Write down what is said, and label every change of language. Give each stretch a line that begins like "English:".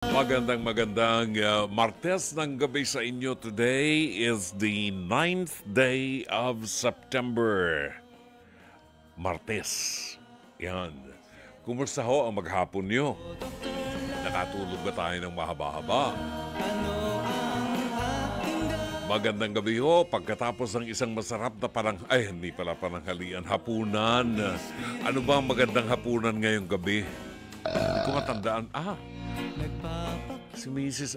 Filipino: Magandang Martes ng gabi sa inyo.
English: Today is the 9th day of September.
Filipino: Martes. Yan. Kumusta ho ang maghapon nyo? Nakatulog ba tayo ng mahaba-haba? Magandang gabi ho. Pagkatapos ng isang masarap na hindi pala pananghalian, hapunan. Ano ba ang magandang hapunan ngayong gabi? Hindi ko matandaan. Si Mrs.